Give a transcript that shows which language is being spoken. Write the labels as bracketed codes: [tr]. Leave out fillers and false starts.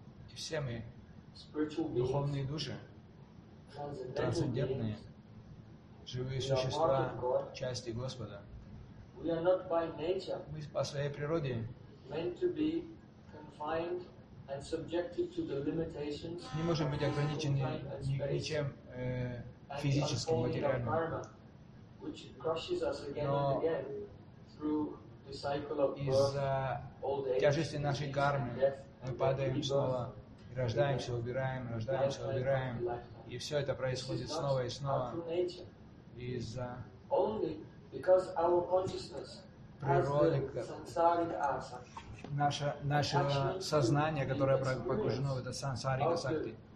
[ru] И все мы, духовные души, трансцендентные, живые существа, части Господа. [en] We are not by nature [ru] мы по своей природе [en] meant to be confined and subjected to the limitations [ru] не можем быть ограничены ничем физическим, материальным. [en] Karma, which crushes us again and again through the cycle of birth, old age, [ru] тяжести нашей кармы мы падаем снова и рождаемся, убираем, рождаемся, убираем. И все это происходит снова и снова из-за [en] because our consciousness [ru] природа, [en] has the sansarika asa. [ru] Наше сознание, которое погружено в это сансарика сакти.